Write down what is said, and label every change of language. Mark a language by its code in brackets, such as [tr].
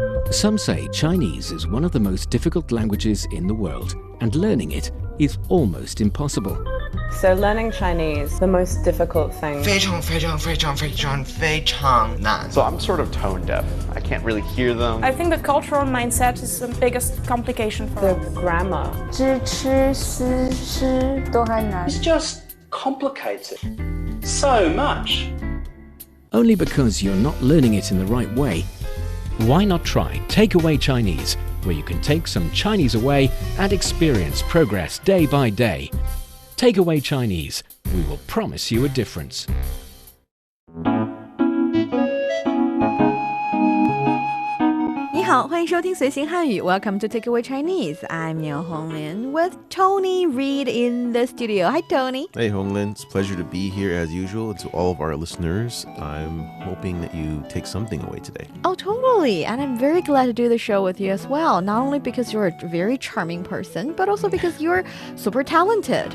[en] Some say Chinese is one of the most difficult languages in the world, and learning it is almost impossible. So learning Chinese, the most difficult thing. [zh] 非常非常非常非常非常难 [en] So I'm sort of tone deaf. I can't really hear them. I think the cultural mindset is the biggest complication for The us. grammar. [zh] 知吃思诗都很难 [en] It's just complicated so much. Only because you're not learning it in the right way. Why not try Takeaway Chinese, where you can take some Chinese away and experience progress day by day. Takeaway Chinese, we will promise you a difference. [zh] 你好，欢迎收听随行汉语 [en] Welcome to Takeaway Chinese. I'm Niao Honglin with Tony Reed in the studio. Hi, Tony. Hey, Honglin. It's a pleasure to be here as usual. To all of our listeners, I'm hoping that you take something away today. Oh, totally. And I'm very glad to do the show with you as well. Not only because you're a very charming person, but also because you're super talented.